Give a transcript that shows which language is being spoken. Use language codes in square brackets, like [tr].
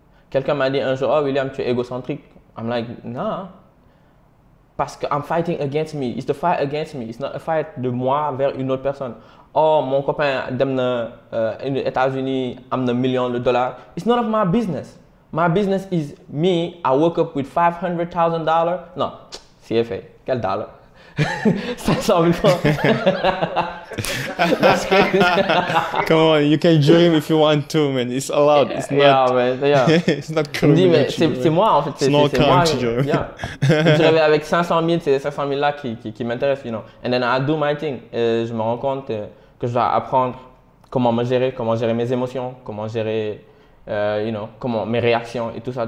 [fr] Quelqu'un m'a dit un jour, oh William, tu es égocentrique. [en] I'm like, non. [fr] Parce que [en] I'm fighting against me. It's the fight against me. It's not a fight [fr] de moi vers une autre personne. Oh, mon copain [wo] dem na [fr] aux États-Unis, [wo] am na [fr] millions de dollars. [en] It's none of my business. My business is me. I woke up with $500,000. [fr] Non, CFA. Quel dollar? 500 000 francs. [en] Come on, you can dream if you want to, man. It's allowed. It's not. It's not criminal. [fr] C'est moi en fait. C'est moi. Je rêvais avec 500 000, c'est 500 000 là qui m'intéressent, [en] And then I do my thing. [fr] Et je me rends compte que je dois apprendre comment me gérer, comment gérer mes émotions, comment gérer, comment mes réactions et tout ça.